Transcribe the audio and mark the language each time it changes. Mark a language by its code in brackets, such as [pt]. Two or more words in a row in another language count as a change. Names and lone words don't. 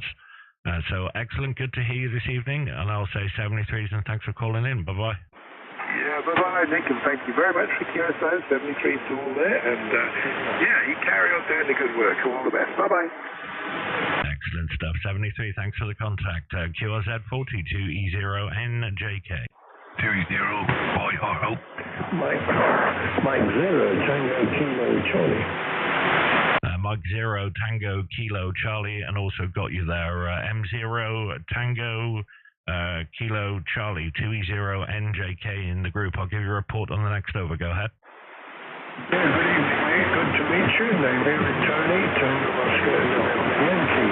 [en] So excellent, good to hear you this evening, and I'll say 73s and thanks for calling in. Bye-bye. Yeah, bye-bye, Nick, and thank you very much for QSO. 73's all there, and yeah, you carry on doing the good work. All the best. Bye-bye. Excellent stuff. 73, thanks for the contact. QRZ 40 2e0njk. 2e0yro. Mike 0, Tango Kilo Charlie. Mike 0, Tango Kilo Charlie, and also got you there. M0, Tango Kilo Charlie, 2e0njk in the group. I'll give you a report on the next over. Go ahead. Yeah, good evening, mate. Good to meet you. Name here is Tony, Tango Oscar Yankee.